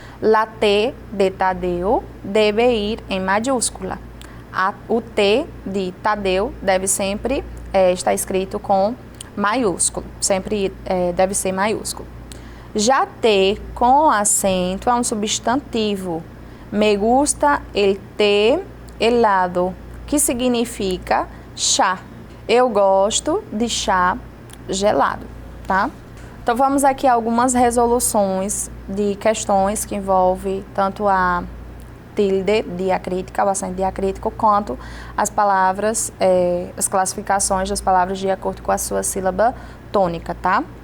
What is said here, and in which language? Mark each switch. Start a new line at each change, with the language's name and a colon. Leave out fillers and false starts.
Portuguese: La T de Tadeu deve ir em maiúscula. O T de Tadeu deve sempre estar escrito com maiúsculo, sempre deve ser maiúsculo. Já T com acento é um substantivo.
Spanish: Me gusta el té helado,
Portuguese: que significa chá. Eu gosto de chá gelado, tá? Então vamos aqui a algumas resoluções de questões que envolvem tanto a tilde diacrítica, o acento diacrítico, quanto as palavras, as classificações das palavras de acordo com a sua sílaba tônica, tá?